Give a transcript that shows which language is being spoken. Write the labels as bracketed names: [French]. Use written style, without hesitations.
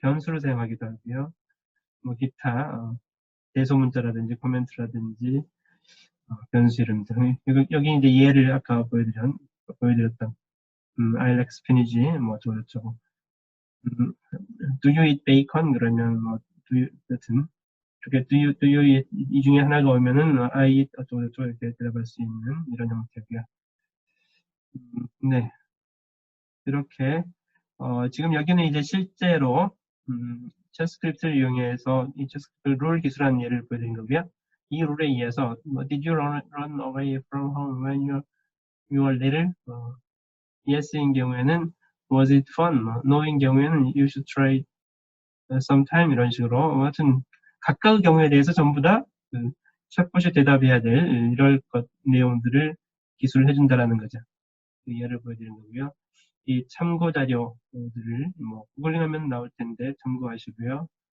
[Korean] 변수를 사용하기도 하고요. 기타 대소문자라든지 코멘트라든지 변수 이름 등 여기 이제 예를 아까 보여드렸던 [English] I like spinach [Korean] 저쩌고 [English] do you eat bacon [Korean] 그러면 do you 여튼 이렇게 [English] do you eat [Korean] 이 중에 하나가 오면은 [English] I eat [Korean] 어쩌고저쩌고 이렇게 대답할 수 있는 이런 형태고요. 네, 이렇게 지금 여기는 이제 실제로 챗 스크립트를 이용해서 이 챗 스크립트 룰 기술하는 예를 보여드린 거고요. 이 룰에 의해서 [English] Did you run away from home when you were little? [Korean] Yes인 경우에는 [English] Was it fun? [Korean] No인 경우에는 [English] You should try sometime [Korean] 이런 식으로 하여튼 각각 경우에 대해서 전부 다 챗봇이 대답해야 될 이럴 것 내용들을 기술을 해준다라는 거죠. 그 예를 보여드린 거고요. 이 참고 자료들을 구글링하면 나올 텐데 참고하시고요.